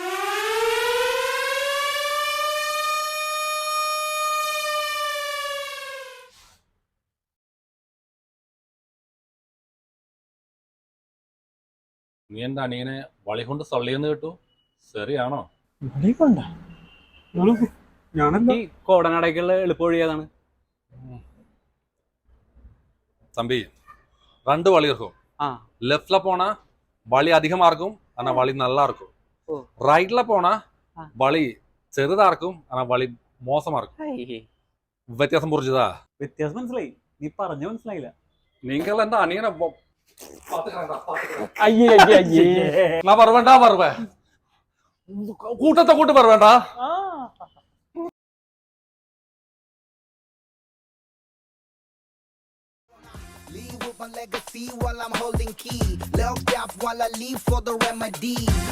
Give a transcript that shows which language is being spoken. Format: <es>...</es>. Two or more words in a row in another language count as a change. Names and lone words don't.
<ml>നീ എന്റെ അനിയനെ വളി കൊണ്ട് തള്ളിയെന്ന് കേട്ടു, ശരിയാണോ? ഈ കോടനാടേക്കുള്ള എളുപ്പ വഴി ഏതാണ്?</ml> <ta>தம்பி 2 வழி இருக்கும். லெஃப்ட்ல போனா வழி அதிகமா இருக்கும், ஆனா வழி நல்லா இருக்கும். ரைட்ல போனா வழி ചെറുതാ இருக்கும், ஆனா வழി മോശമാ இருக்கும்.</ta> <ml>വ്യത്യാസം പുറിച്ചതാ? വ്യത്യാസം മനസ്സിലായി, നീ പറഞ്ഞ മനസ്സിലായില്ല. നിങ്ങൾ എന്റെ അനിയനെ അയ്യേ</ml> <ta>நான் வருவேன்டா வருவேன், கூட்டத்தை கூட்டு வருவேன்டா.</ta> <en>Leave with my legacy while I'm holding key. Locked up while I leave for the remedy.</en>